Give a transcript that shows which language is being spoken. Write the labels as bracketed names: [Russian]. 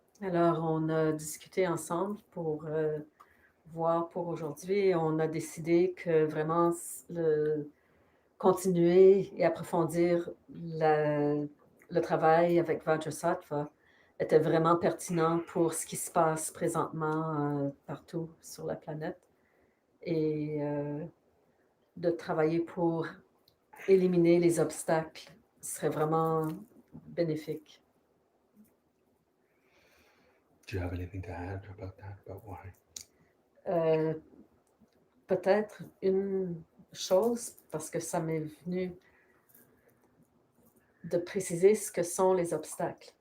[French] Alors, on a discuté ensemble pour voir pour aujourd'hui et on a décidé que vraiment continuer et approfondir le travail avec Vajrasattva était vraiment pertinent pour ce qui se passe présentement partout sur la planète et de travailler pour éliminer les obstacles serait vraiment bénéfique. [English] Do you have anything to add about that, about why? [French] Peut-être une chose, parce que ça m'est venu de préciser ce que sont les obstacles.